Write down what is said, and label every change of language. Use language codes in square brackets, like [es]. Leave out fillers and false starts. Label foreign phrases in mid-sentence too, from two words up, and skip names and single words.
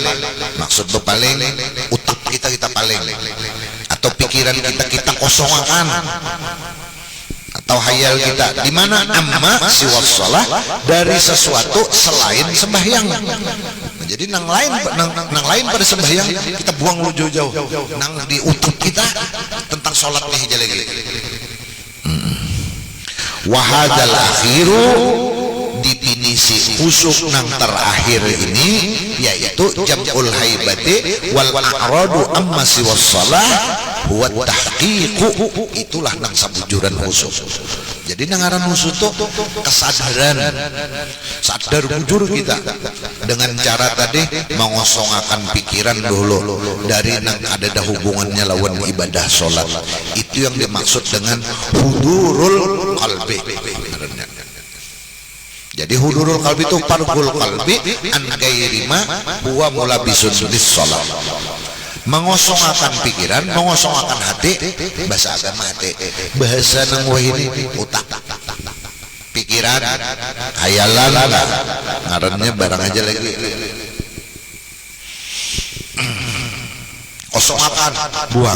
[bjn] Maksud bepaling utak kita paling atau pikiran kita kosongkan atau hayal kita di mana [ar] عما سوى الصلاة [bjn] dari sesuatu selain sembahyang. Jadi nang lain pada sembahyang kita buang lu jauh-jauh. Nang di utak kita tentang sholat nih lagi. [ar] وهذا الآخر [bjn] definisi khusyuk nang terakhir ini yaitu [ar] جمع الهيبة والإعراض عما سوى الصلاة هو تحقيق. [bjn] Itulah nang sabujuran khusyuk. Jadi nangaran khusyuk itu kesadaran, sadar bujur kita dengan cara tadi mengosongkan pikiran dulu dari nang ada hubungannya lawan ibadah sholat. Itu yang dimaksud dengan [ar] حضور القلب. Jadi حضور القلب itu فراغ القلب عن غير ما هو ملابس للصلاة. [bjn] Mengosongkan pikiran, mengosongkan hati, bahasa agama hati, bahasa nang wahini utak, pikiran, hayalan, ngarannya barang aja lagi. Kosongkan, buang.